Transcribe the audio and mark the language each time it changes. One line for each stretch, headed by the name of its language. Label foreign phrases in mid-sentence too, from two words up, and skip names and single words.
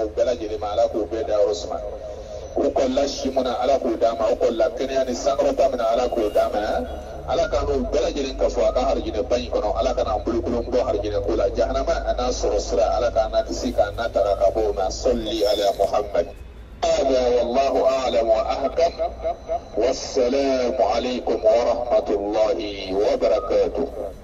Bambara: u bɛɛ lajɛlen ma ala k'o bɛɛ dayɔrɔ suma u kɔlila si mun na ala k'o d'a ma u kɔlila kɛnɛya ni sankɔrɔta min na ala k'o d'a ma ala ka n'u bɛɛ lajɛlen ka fɔ a ka harijinɛ ba in kɔnɔ ala ka n'an bolokolon bɔ harijinɛ ko la jahanama a n'a sɔrɔ sira ala k'an na kisi k'an na taga ka bɔ o ma
Arabic: صلِّ على محمد هذا والله أعلم وأحكم والسلام عليكم ورحمة الله وبركاته